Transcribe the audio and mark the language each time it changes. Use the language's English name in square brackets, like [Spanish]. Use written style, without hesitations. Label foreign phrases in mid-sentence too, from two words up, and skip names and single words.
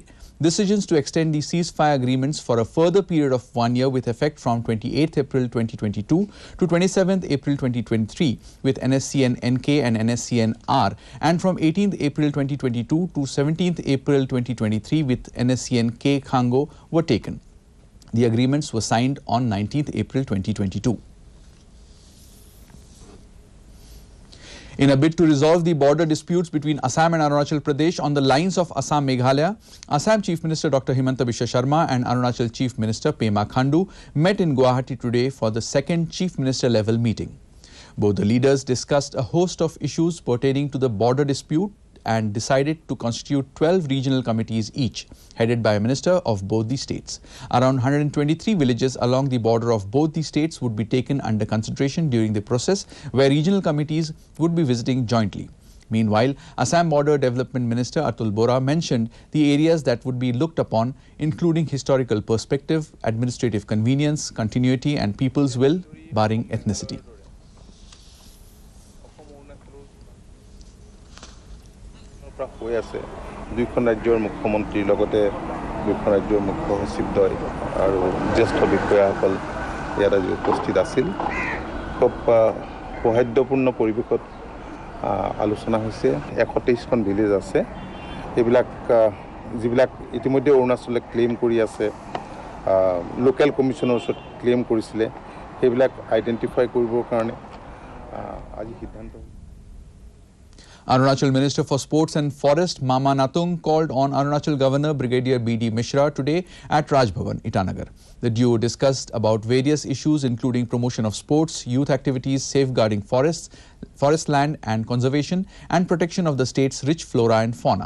[English] Decisions to extend the ceasefire agreements for a further period of 1 year with effect from 28th April 2022 to 27th April 2023 with NSCN-NK and NSCN-R, and from 18th April 2022 to 17th April 2023 with NSCN-K Khango were taken. The agreements were signed on 19th April 2022. In a bid to resolve the border disputes between Assam and Arunachal Pradesh on the lines of Assam-Meghalaya, Assam Chief Minister Dr. Himanta Biswa Sharma and Arunachal Chief Minister Pema Khandu met in Guwahati today for the second Chief Minister level meeting. Both the leaders discussed a host of issues pertaining to the border dispute and decided to constitute 12 regional committees each, headed by a minister of both the states. Around 123 villages along the border of both the states would be taken under consideration during the process, where regional committees would be visiting jointly. Meanwhile, Assam Border Development Minister Atul Bora mentioned the areas that would be looked upon, including historical perspective, administrative convenience, continuity and people's will, barring ethnicity. [Assamese] হৈ আছে দুইখন ৰাজ্যৰ মুখ্যমন্ত্ৰীৰ লগতে দুইখন ৰাজ্যৰ মুখ্য সচিবদ্বয় আৰু জ্যেষ্ঠ বিষয়াসকল ইয়াত আজি উপস্থিত আছিল খুব সৌহাৰ্দ্যপূৰ্ণ পৰিৱেশত আলোচনা হৈছে 123খন ভিলেজ আছে এইবিলাক যিবিলাক ইতিমধ্যে অৰুণাচলে ক্লেইম কৰি আছে [English] local commission [Assamese] ওচৰত ক্লেইম কৰিছিলে সেইবিলাক আইডেন্টিফাই কৰিবৰ কাৰণে আজি সিদ্ধান্ত [English] Arunachal Minister for Sports and Forest Mama Natung called on Arunachal Governor Brigadier B.D. Mishra today at Raj Bhavan, Itanagar. The duo discussed about various issues including promotion of sports, youth activities, safeguarding forests, forest land and conservation and protection of the state's rich flora and fauna.